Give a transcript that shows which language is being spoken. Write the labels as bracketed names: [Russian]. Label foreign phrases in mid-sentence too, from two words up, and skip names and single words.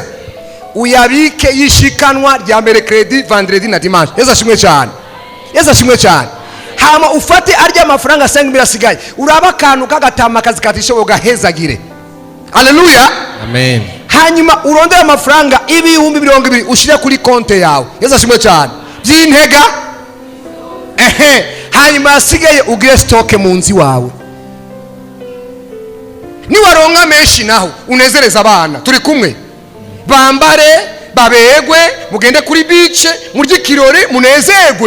[Rundi] Uyabike yishikanwa rya mbere credit vendredi na dimanche. Yesu ashimwe cyane. hama ufate arya amafaranga asenga birasigaye uraba akantu kagatama kazi katishobo gahezagire. Haleluya, amen. hanyuma urondera amafaranga ibihumbi 200 ushire kuri konte yawe. Yesu ashimwe cyane by'intega. Hanyuma asigaye ugire stoke mu nzi wawe. Niwaronka menshi naho unezereza abana turi kumwe, bambare babegwe, mugende kuri bice murye kirore munezerwe.